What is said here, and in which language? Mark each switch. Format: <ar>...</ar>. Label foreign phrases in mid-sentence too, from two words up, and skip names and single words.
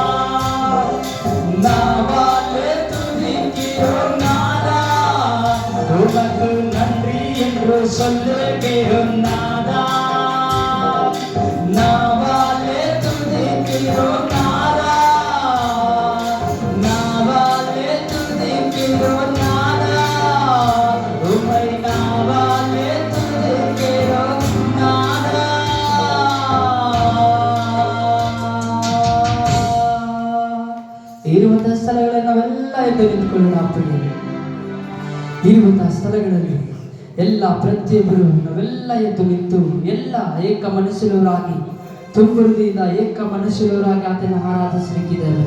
<ta>நாவாலே துதிக்கிறோம் நாதா, உமக்கு நன்றி என்று சொல்லுகிறோம் நாதா, நாவாலே துதிக்கிறோம் நாதா, நாவாலே துதிக்கிறோம் நாதா, உம்மை நாவாலே துதிக்கிறோம் நாதா.</ta> <kn>ಇರುವಂತಹ ಸ್ಥಳಗಳನ್ನು ನಾವೆಲ್ಲ ಎದ್ದು ನಿಂತ್ಕೊಳ್ಳೋಣ ಪ್ರಿಯರೇ. ಇರುವಂತಹ ಸ್ಥಳಗಳಲ್ಲಿ ಎಲ್ಲ ಪ್ರತಿಯೊಬ್ಬರು ನಾವೆಲ್ಲ ಎದ್ದು ನಿಂತು ಎಲ್ಲ ಏಕ ಮನಸ್ಸಿನವರಾಗಿ ತುಂಬುವುದರಿಂದ ಏಕ ಮನಸ್ಸಿನವರಾಗಿ ಆತನ ಆರಾಧಿಸಲಿಕ್ಕಿದ್ದಾರೆ.</kn>